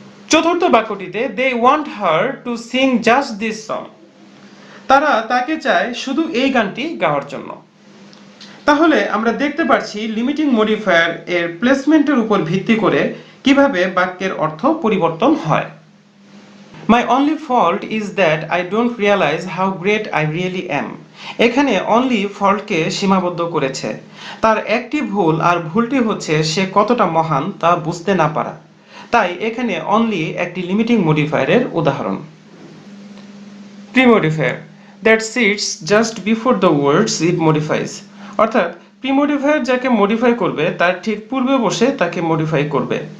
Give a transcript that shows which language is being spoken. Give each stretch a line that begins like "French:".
Bangla: চতুর্থ বাক্যটিতে
English: they want her to sing just this song,
Bangla: তারা তাকে চায় শুধু এই গানটি গাওয়ার জন্য। তাহলে আমরা দেখতে পাচ্ছি লিমিটিং মডিফায়ার এর প্লেসমেন্টের উপর ভিত্তি করে কিভাবে বাক্যের অর্থ পরিবর্তন হয়।
English: My only fault is that I don't realize how great I really am.
Bangla: এখানে অনলি ফল্টকে সীমাবদ্ধ করেছে। তার একটি ভুল, আর ভুলটি হচ্ছে সে কতটা মহান তা বুঝতে না পারা। তাই এখানে অনলি একটি লিমিটিং মডিফায়ারের উদাহরণ।
English: premodifier that sits just before the words it modifies,
Bangla: অর্থাৎ প্রিমডিফায়ার যাকে মডিফাই করবে তার ঠিক পূর্বে বসে তাকে মডিফাই করবে।